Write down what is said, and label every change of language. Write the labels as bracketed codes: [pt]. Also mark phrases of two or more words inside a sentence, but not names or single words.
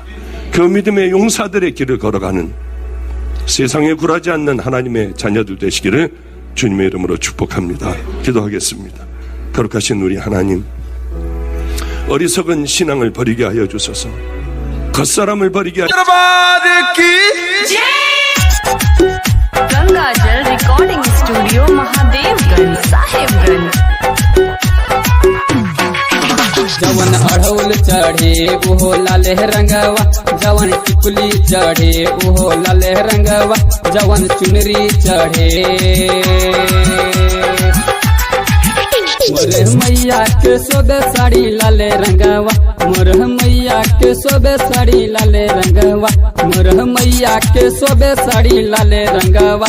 [ko] 그 믿음의 용사들의 길을 걸어가는 세상에 굴하지 않는 하나님의 자녀들 되시기를 주님의 이름으로 축복합니다. 기도하겠습니다. 거룩하신 우리 하나님, 어리석은 신앙을 버리게 하여 주소서. 겉사람을 버리게 하여 주소서. [bho] गंगाजल रिकॉर्डिंग स्टूडियो महादेवगंज साहेबगंज। जवन अढ़ौल चढ़े उहो लाले रंगवा, जवन टिकुली चढ़े उहो लाले रंगवा, जवन चुनरी चढ़े मोरे मैया के सोद साड़ी लाले रंगवा, मोर मैया के सोबे साड़ी लाले रंगवा, मोर मैया के सोबे साड़ी लाले रंगवा।